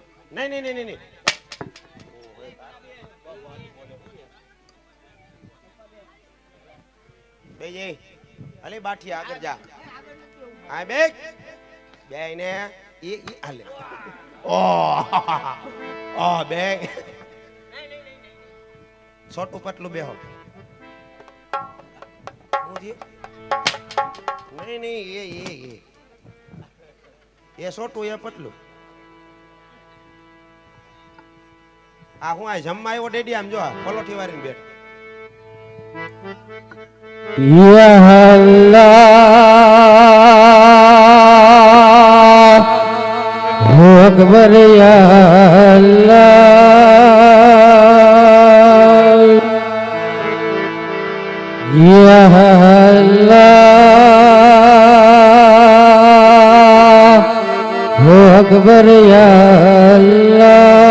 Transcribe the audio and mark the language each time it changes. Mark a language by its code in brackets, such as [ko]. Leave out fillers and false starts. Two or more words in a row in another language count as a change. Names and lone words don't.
[hi] नहीं नहीं नहीं नहीं नहीं [gu] બેજે અલે બાઠી આગળ જા આ બેગ બેને એ હાલે ઓ ઓ બેગ છોટું પટલું બેહો મુજી નહીં નહીં એ છોટું એ પટલું આ હું આ જમવા આવ્યો ડેડી આમ જો આ પલોઠી વાળીને બેઠ [ar] يا الله، أكبر يا الله، يا الله، أكبر يا الله.